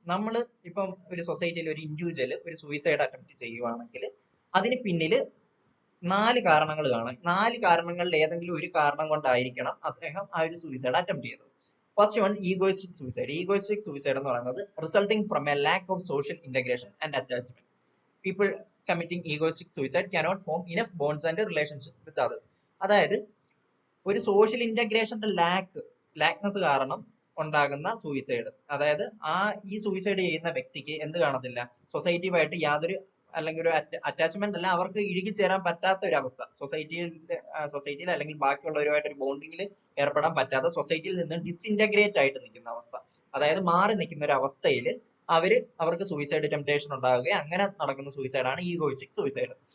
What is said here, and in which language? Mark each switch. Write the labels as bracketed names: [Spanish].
[Malayalam] നമ്മൾ ഇപ്പം ഒരു സൊസൈറ്റിയിൽ ഒരു ഇൻഡിവിജ്വൽ ഒരു സൂയിസൈഡ് അറ്റംപ്റ്റ് ചെയ്യുവാണെങ്കിൽ അതിന് പിന്നിൽ 4 കാരണങ്ങൾ കാണാം. 4 കാരണങ്ങളിൽ ഏതെങ്കിലും ഒരു കാരണം കൊണ്ടായിരിക്കണം അദ്ദേഹം ആ ഒരു സൂയിസൈഡ് അറ്റംപ്റ്റ് ചെയ്തത്. [English] First one, egoistic suicide. Egoistic suicide [Malayalam] എന്ന് പറയുന്നത് [English] Resulting from a lack of social integration and attachments. People committing egoistic suicide cannot form enough bonds and relationship with others. [Malayalam] അതായത് ഒരു സോഷ്യൽ ഇന്റഗ്രേഷന്റെ ലാക്നെസ് കാരണം ഉണ്ടാകുന്ന സൂയിസൈഡ്. അതായത് ഈ സൂയിസൈഡ് ചെയ്യുന്ന വ്യക്തിക്ക് എന്ത് കാണത്തില്ല, സൊസൈറ്റിയുമായിട്ട് യാതൊരു അല്ലെങ്കിൽ ഒരു അറ്റാച്ച്മെന്റ് അല്ല, അവർക്ക് ഇഴുകിച്ചേരാൻ പറ്റാത്ത ഒരു അവസ്ഥ, സൊസൈറ്റിയിൽ അല്ലെങ്കിൽ ബാക്കിയുള്ളവരുമായിട്ട് ഒരു ബോണ്ടിങ്ങിൽ ഏർപ്പെടാൻ പറ്റാത്ത, സൊസൈറ്റിയിൽ നിന്ന് ഡിസിന്റഗ്രേറ്റ് ആയിട്ട് നിൽക്കുന്ന അവസ്ഥ, അതായത് മാറി നിൽക്കുന്ന ഒരു അവസ്ഥയിൽ അവർക്ക് സൂയിസൈഡ് ടെംപ്ടേഷൻ ഉണ്ടാവുകയും അങ്ങനെ നടക്കുന്ന സൂയിസൈഡ് ആണ് ഈഗോയിസ്റ്റിക് സൂയിസൈഡ്.